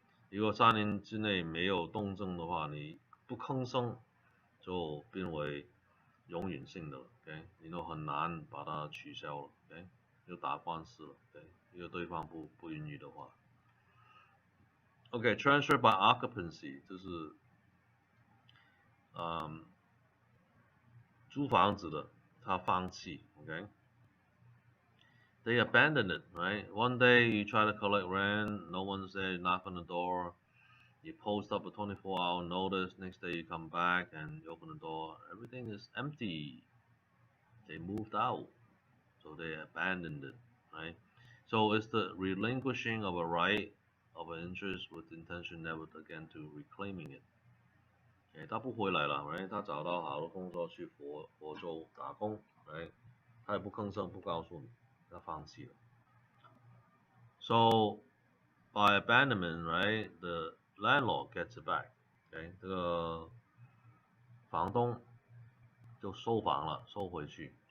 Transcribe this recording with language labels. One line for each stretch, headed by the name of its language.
Chinese: 如果3年之内没有动静的话，你不吭声，就变为永远性的了 ，OK， 你都很难把它取消了 ，OK， 就打官司了 ，OK， 如果对方不允许的话。
English: OK，transfer by occupancy
Chinese: 就是租房子的他放弃
English: ，OK。They abandoned it, right? One day you try to collect rent, no one's there, you knock on the door, you post up a 24-hour notice, next day you come back and you open the door, everything is empty. They moved out, so they abandoned it, right? So it's the relinquishing of a right of an interest with intention never again to reclaiming it.
Chinese: 他不回来了 ，right？ 他找到好的工作去佛州打工 ，right？他也不吭声，不告诉你，他放弃了。
English: So by abandonment, right? The landlord gets it back.
Chinese: OK， 这个房东就收房了，收回去。